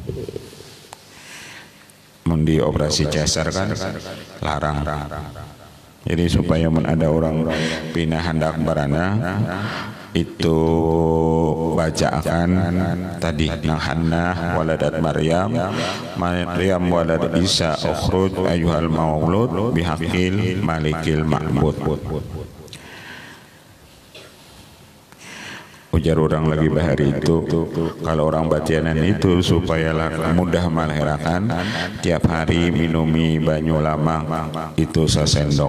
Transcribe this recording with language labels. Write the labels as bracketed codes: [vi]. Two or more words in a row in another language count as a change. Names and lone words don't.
[bjn] Mun di operasi cesar kan larang. Jadi supaya ada orang pindah hendak barana itu baca akan tadi nang [ar] حنة ولدت مريم ولدت عيسى اخرج أيها المولود بحق الملك المعبود. [bjn] Ujar orang lagi bahari itu, kalau orang batianan itu supaya mudah melahirkan, tiap hari minumi banyu lamang itu sesendok.